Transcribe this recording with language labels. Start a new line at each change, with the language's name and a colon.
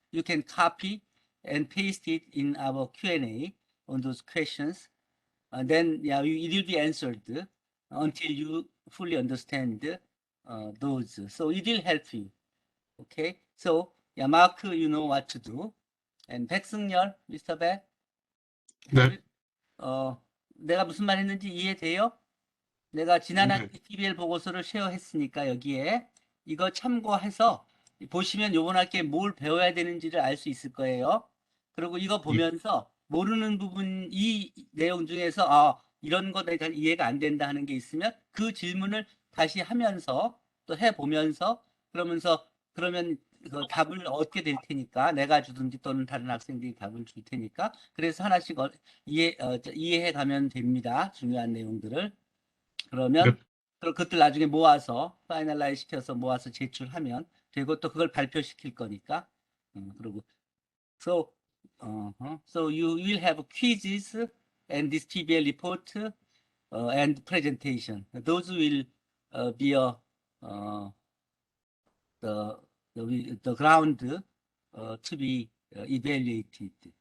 English: You can copy and paste it in our Q&A on those questions, and then it will be answered until you fully understand those. So it will help you. Okay. So Mark, you know what to do. And 백승열, Mr. Beck,
Korean: 네. 내가 무슨 말 했는지 이해돼요? 내가 지난 학기 PBL 보고서를 쉐어했으니까 여기에 이거 참고해서 보시면 요번 학기에 뭘 배워야 되는지를 알 수 있을 거예요. 그리고 이거 보면서 모르는 부분, 이 내용 중에서 이런 거 내가 이해가 안 된다 하는 게 있으면 그 질문을 다시 하면서 또 해보면서 그러면 그 답을 얻게 될 테니까 내가 주든지 또는 다른 학생들이 답을 줄 테니까 그래서 하나씩 이해해 가면 됩니다. 중요한 내용들을. 그러면 그것들 나중에 모아서 파이널라이즈 시켜서 모아서 제출하면 되고 또 그걸 발표시킬 거니까. 그리고
English: so you will have quizzes and this PBL report and presentation. Those will be the ground to be evaluated.